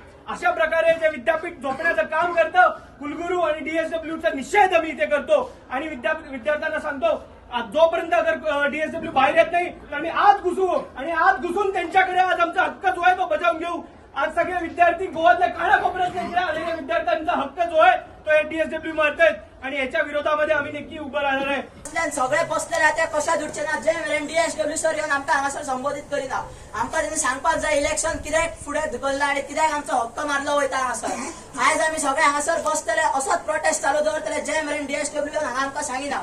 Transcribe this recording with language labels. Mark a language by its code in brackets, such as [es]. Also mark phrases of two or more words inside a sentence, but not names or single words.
[mr] अशा प्रकारे जे विद्यापीठ झोपण्याचं काम करतं, कुलगुरू आणि डीएसडब्ल्यूचा निषेध आम्ही इथे करतो आणि विद्यार्थ्यांना सांगतो जोपर्यंत अगर डीएसडब्ल्यू बाहेर येत नाही तर आम्ही आज घुसू आणि आज घुसून त्यांच्याकडे आज आमचा हक्क जो आहे तो बजावून घेऊ। आज सगळे विद्यार्थी गोवातल्या कानाकोपऱ्यातल्या इकडे आलेल्या विद्यार्थ्यांचा हक्क जो आहे तो डीएसडब्ल्यू मारतायत आणि याच्या विरोधामध्ये आम्ही नक्की उभं राहणार आहे। [kok] सगळे बसले राहते कशा उठचे ना, जे मेरेन डीएसडब्ल्यू सर येऊन आमकां हांगासर संबोधित करिना। आमकां तेणी सांगपाक जाय इलेक्शन कित्याक फुडें धुकल्ला आणि कित्याक आमचो हक्क मारलो वयता हांगासर। आयज आमी सगळे हांगासर बसतले, असोच प्रोटेस्ट चालू दवरतले जे मेरेन डीएसडब्ल्यू हांगा आमकां सांगिना।